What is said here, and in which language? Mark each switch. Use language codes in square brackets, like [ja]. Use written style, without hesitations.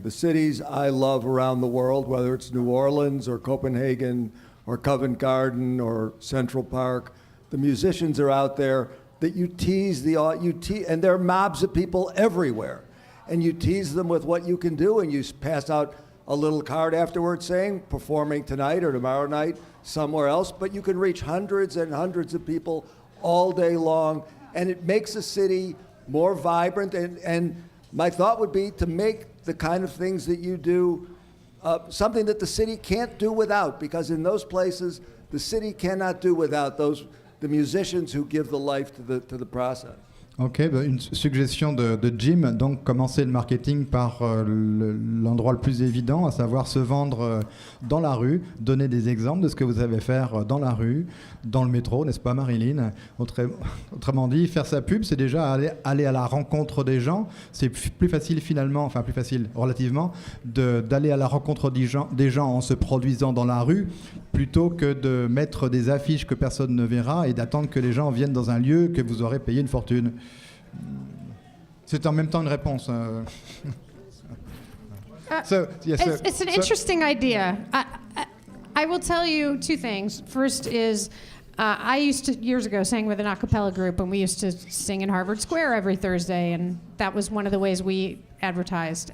[en] The cities I love around the world, whether it's New Orleans or Copenhagen or Covent Garden or Central Park, the musicians are out there that you tease and there are mobs of people everywhere, and you tease them with what you can do, and you pass out a little card afterwards saying performing tonight or tomorrow night somewhere else, but you can reach hundreds and hundreds of people all day long, and it makes a city more vibrant. And my thought would be to make the kind of things that you do something that the city can't do without, because in those places the city cannot do without the musicians who give the life to the process. [fr] Ok, une suggestion de Jim, donc commencer le marketing par l'endroit le plus évident, à savoir se vendre dans la rue, donner des exemples de ce que vous savez faire dans la rue, dans le métro, n'est-ce pas Marilyn? Autrement dit, faire sa pub, c'est déjà aller à la rencontre des gens. C'est plus facile finalement, enfin plus facile relativement, d'aller à la rencontre des gens en se produisant dans la rue, plutôt que de mettre des affiches que personne ne verra et d'attendre que les gens viennent dans un lieu que vous aurez payé une fortune. C'est en même temps une réponse. [en] It's an interesting idea. I will tell you two things. First is, I used to, years ago, sang with an a cappella group, and we used to sing in Harvard Square every Thursday, and that was one of the ways we advertised.